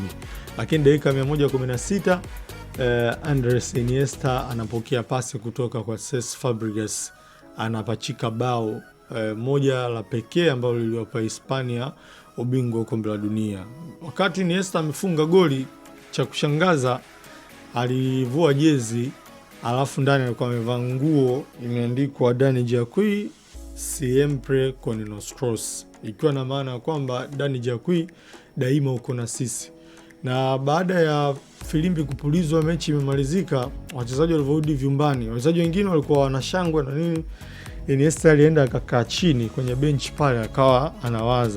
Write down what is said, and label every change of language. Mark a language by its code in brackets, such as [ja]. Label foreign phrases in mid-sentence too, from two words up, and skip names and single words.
[sw] Lakini dakika 116 Andres Iniesta anapokea pasi kutoka kwa Cesc Fabregas, anapachika bao moja la pekee ambalo liliwapa Hispania ubingwa wa kombe la dunia. Wakati Iniesta amefunga goli, cha kushangaza alivua jezi, alafu ndani alikuwa amevaa nguo imeandikwa Dani Jacqui [es] siempre con nosotros, [sw] ikiwa na maana ya kwamba Dani Jacqui daima uko na sisi. Na baada ya filimbi kupulizwa, mechi imemalizika, wachezaji walivyorudi vyumbani, wachezaji wengine walikuwa wanashangwa na nini, Iniesta alienda akakaa chini kwenye benchi pale akawa anawaza.